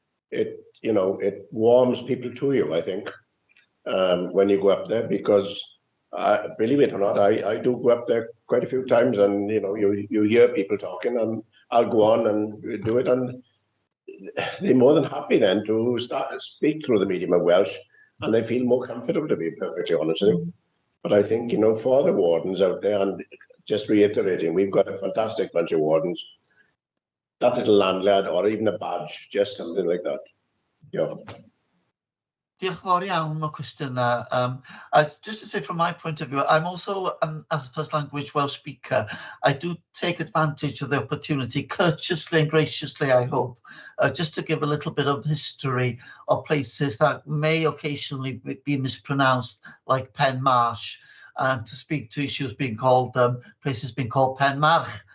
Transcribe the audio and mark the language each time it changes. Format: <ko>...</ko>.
<en>It warms people to you, I think, when you go up there, because believe it or not, I do go up there quite a few times, and you hear people talking, and I'll go on and do it, and they're more than happy then to speak through the medium of Welsh, and they feel more comfortable, to be perfectly honest with you. But I think, for the wardens out there, and just reiterating, we've got a fantastic bunch of wardens. That little landlord, or even a badge, just something like that. Yeah.</en> <cy>Diolch yn fawr iawn am y cwestiwn yna.</cy> <en>Just to say, from my point of view, I'm also, as a first language Welsh speaker, I do take advantage of the opportunity, courteously and graciously, I hope, just to give a little bit of history of places that may occasionally be mispronounced, like Penmarsh, and to speak to issues being called, places being called Penmarch,</en>